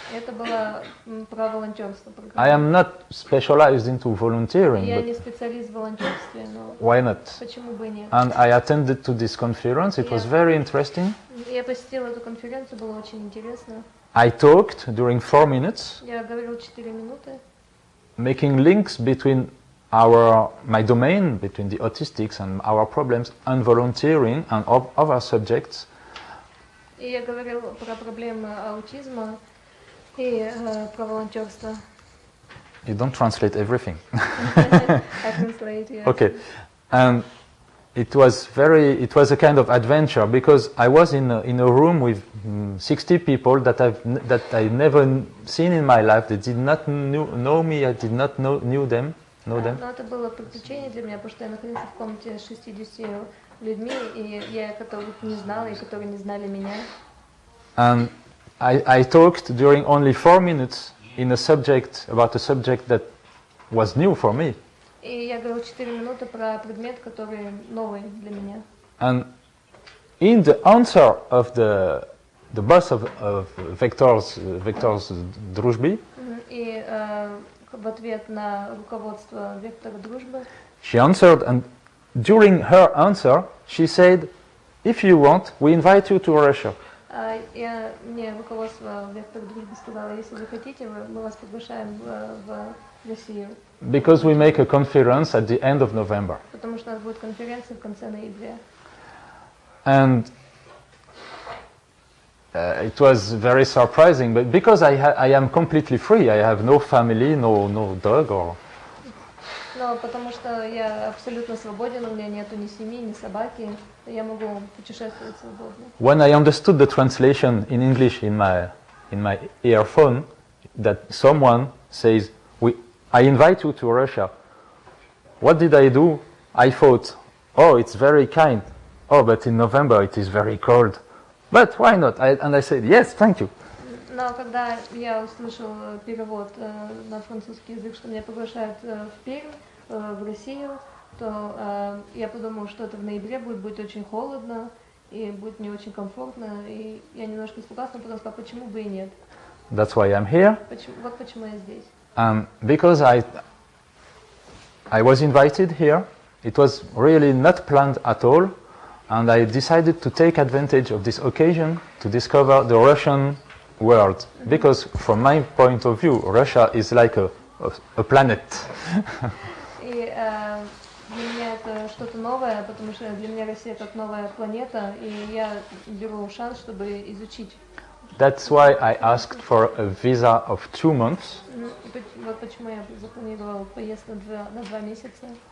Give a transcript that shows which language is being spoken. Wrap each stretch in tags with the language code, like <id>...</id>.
<ru>Это было про волонтерство.</ru> <en>I am not specialized into volunteering.</en> <ru>Я не специалист в волонтерстве, но</ru> <en>why not?</en> <ru>Почему бы и нет?</ru> <en>And I attended to this conference. It was very interesting.</en> <ru>Я посетила эту конференцию, было очень интересно.</ru> <en>I talked during 4 minutes.</en> <ru>Я говорил 4 минуты.</ru> <en>Making links between my domain, between the autistics and our problems, and volunteering and other subjects.</en> <ru>И я говорил про проблемы аутизма и про волонтерство.</ru> <en>You don't translate everything. I translate, yes. Okay, and it was a kind of adventure because I was in a room with 60 people that I never seen in my life. They did not know me. I did not know them.</en> <ru>Но это было приключение для меня, потому что я находился в комнате с 60 людьми, и я которых не знала, и которые не знали меня.</ru> <en>And I talked during only 4 minutes about a subject that was new for me.</en> <ru>И я говорил 4 минуты про предмет, который новый для меня.</ru> <en>And in the answer of the boss of Vector's Дружбы,</en> <ru>и в ответ на руководство вектора дружбы,</ru> <en>she answered, and during her answer, she said, "If you want, we invite you to Russia."</en> <ru>Мне руководство вектора дружбы сказало, если вы хотите, мы вас приглашаем в Россию.</ru> <en>Because we make a conference at the end of November.</en> <ru>Потому что у нас будет конференция в конце ноября.</ru> <en>And it was very surprising, but because I am completely free, I have no family, no dog or.</en> <ru>Но потому что я абсолютно свободен, у меня нету ни семьи, ни собаки, я могу путешествовать свободно.</ru> <en>When I understood the translation in English in my earphone, that someone says, I invite you to Russia. What did I do? I thought, oh, it's very kind. Oh, but in November it is very cold. But why not? And I said, yes, thank you.</en> <ru>Но когда я услышал перевод на французский язык, что меня приглашают в Пермь, в Россию, то я подумала, что это в ноябре будет очень холодно и будет не очень комфортно. И я немножко испугалась, но потом сказала, почему бы и нет.</ru> <en>That's why I'm here.</en> <ru>Вот почему я здесь.</ru> <en>Because I was invited here, it was really not planned at all, and I decided to take advantage of this occasion to discover the Russian world. Because from my point of view, Russia is like a planet.</en> <ru>И для меня это что-то новое, потому что для меня Россия как новая планета, и я беру шанс, чтобы изучить.</ru> <en>That's why I asked for a visa of 2 months.</en> <ru>Вот почему я запланировала поездку на 2 месяца.</ru>